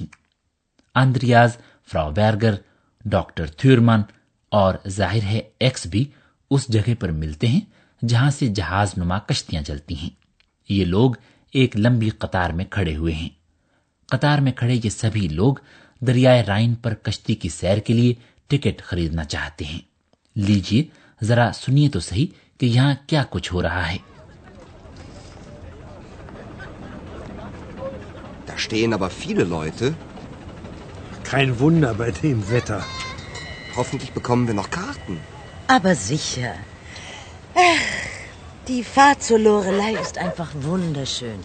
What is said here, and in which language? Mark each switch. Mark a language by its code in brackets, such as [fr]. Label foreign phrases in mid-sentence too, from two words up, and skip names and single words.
[ur] اندریاز، فراو بیرگر، ڈاکٹر تھورمن اور ظاہر ہے ایکس بھی اس جگہ پر ملتے ہیں جہاں سے جہاز نما کشتیاں چلتی ہیں. یہ لوگ ایک لمبی قطار میں کھڑے ہوئے ہیں. قطار میں کھڑے یہ سبھی لوگ دریائے رائن پر کشتی کی سیر کے لیے ٹکٹ خریدنا چاہتے ہیں. لیجئے ذرا سنیے تو صحیح کہ یہاں کیا کچھ ہو رہا ہے. [de] Da stehen aber viele Leute. Kein Wunder bei dem Wetter. Hoffentlich bekommen wir noch Karten. Aber sicher. Die Fahrt zur Lorelei ist einfach wunderschön.